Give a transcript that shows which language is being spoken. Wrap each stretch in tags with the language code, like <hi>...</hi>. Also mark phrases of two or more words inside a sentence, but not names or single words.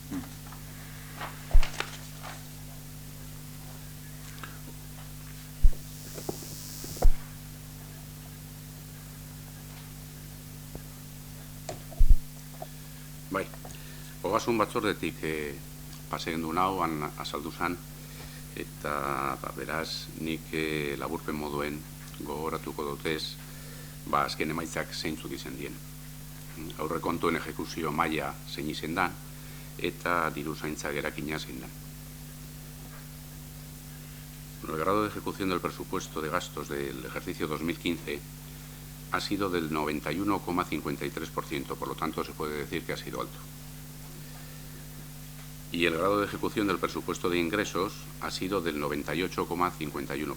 <eu>Bai, ogasun batzordetik pasegen du nau, azaldu zan, eta beraz nik laburpen moduen gogoratuko dutez, azken emaitzak zeintzuk izen dien. Aurrekontuen ejekuzio maila zein izen dan, eta diru zaintza gerakina zein dan.</eu> <es>El grado de ejecución del presupuesto de gastos del ejercicio 2015 ha sido del 91,53%, por lo tanto se puede decir que ha sido alto. Y el grado de ejecución del presupuesto de ingresos ha sido del 98,51%.</es>